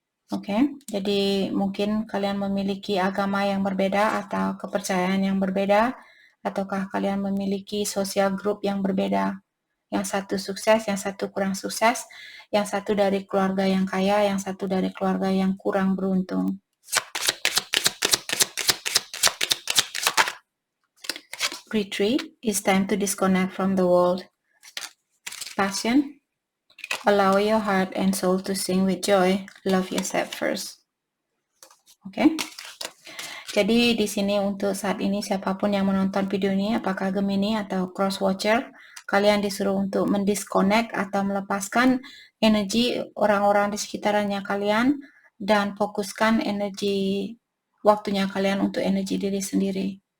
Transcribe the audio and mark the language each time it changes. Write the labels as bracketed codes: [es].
[id] Oke, jadi mungkin kalian memiliki agama yang berbeda atau kepercayaan yang berbeda, ataukah kalian memiliki sosial group yang berbeda. Yang satu sukses, yang satu kurang sukses, yang satu dari keluarga yang kaya, yang satu dari keluarga yang kurang beruntung. [en] Retreat, it's time to disconnect from the world. Passion, allow your heart and soul to sing with joy. Love yourself first. Oke. [id] Jadi di sini untuk saat ini siapapun yang menonton video ini, apakah Gemini atau Cross Watcher, kalian disuruh untuk mendisconnect atau melepaskan energi orang-orang di sekitarnya kalian dan fokuskan energi waktunya kalian untuk energi diri sendiri.